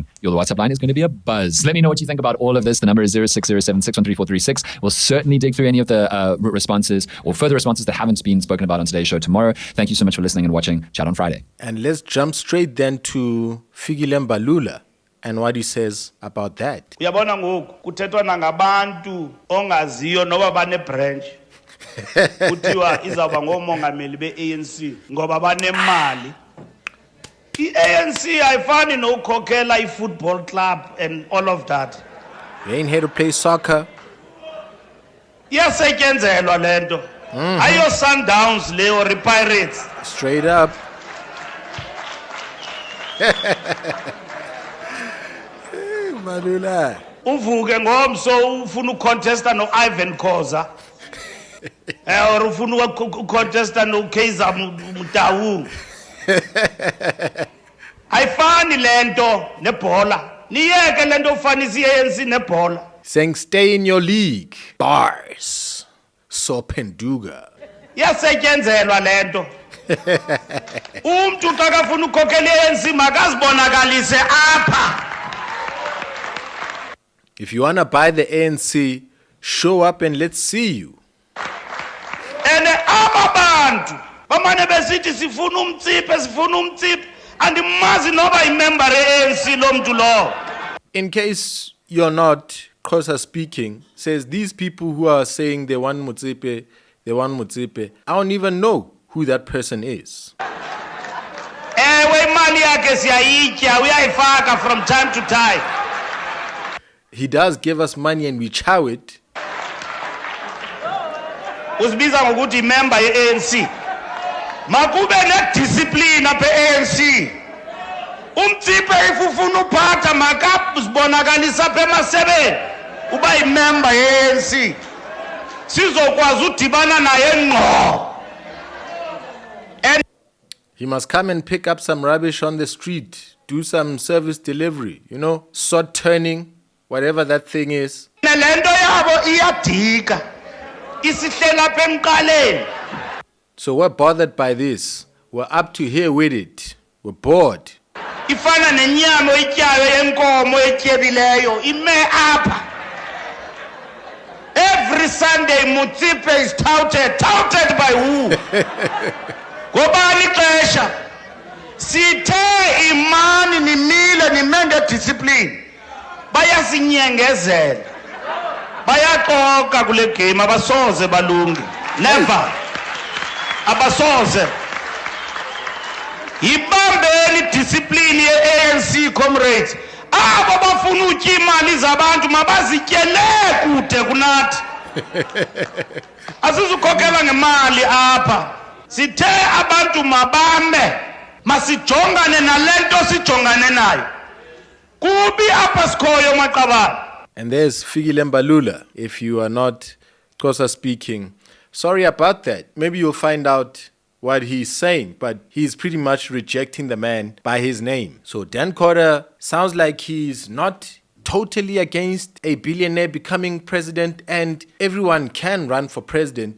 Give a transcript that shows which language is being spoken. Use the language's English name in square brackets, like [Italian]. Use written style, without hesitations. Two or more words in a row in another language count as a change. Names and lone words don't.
[English] The WhatsApp line is going to be a buzz. Let me know what you think about all of this. The number is 0607613436. We'll certainly dig through any of the responses or further responses that haven't been spoken about on today's show tomorrow. Thank you so much for listening and watching. Chat on Friday. And let's jump straight then to Fikile Mbalula and what he says about that. [Xhosa] Uyabona ngoku kuthethwa nangabantu ongaziyo noba bane branch kuthiwa izawuba ngomongameli be-ANC ngoba banemali. I-ANC ayifani nokukhokhela i-football club [English] and all of that. You ain't here to play soccer. [Xhosa] Iyasetyenzelwa lento. Ayo Sundowns le or Pirates. [English] Straight up. Mbalula. [Xhosa] Uvuke ngomso ufuna ucontesta no Ivan Khoza. Or ufuna ucontesta no Kaizer Motaung. Ayifani lento nebhola. Niyeke lento ufanisa i-ANC nebhola. [English] Saying stay in your league. Bars. So Penduga. [Xhosa] Yasetyenzelwa lento. Umuntu xa kafuna ukukhokhela i-ANC makazibonakalise apha. [English] If you want to buy the ANC, show up and let's see you. [Xhosa] And aba bantu bamane besithi sifuna umtsiphe Andimazi noba imember ANC lo mntu lo. [English] In case you're not Xhosa speaking, says these people who are saying they want Motsepe, I don't even know who that person is. [Xhosa] Ewe imali yakhe siyayitya uyayifaka [English] from time to time. He does give us money and we chow it. [Xhosa] Usibiza ngokuthi member ye-ANC. Makube ne-discipline apha e-ANC. Umtsipe if ufuna uphatha makazibonakalisa apha emasebeni uba yimember ye-ANC. Sizokwazi udibana naye ngqo. [English] He must come and pick up some rubbish on the street, do some service delivery, sort turning, whatever that thing is. [Xhosa] Lento yabo iyadika. Isihlela apha emqaleni. [English] So we're bothered by this. We're up to here with it. We're bored. [Xhosa] Ifana nenyama oyityayo yenkomo etyebileyo ime apha. [English] Every Sunday Motsepe is touted by who? [Xhosa] Ngobani ixesha sithe imani nimile nimende discipline bayasinyengezela bayaxoka kule game abasoze balungi never abasoze yibambeni discipline ye-ANC comrades abo bafuna utya imali zabantu mabazityele kude kunathi asizukhokela ngemali apha sithe abantu mabambe masijongane nalento sijongane nayo kubi apha sikhoyo maqabane. [English] And there's Mbalula, if you are not Xhosa speaking. Sorry about that. Maybe you'll find out what he's saying, but he's pretty much rejecting the man by his name. So Dan Corder sounds like he's not totally against a billionaire becoming president, and everyone can run for president.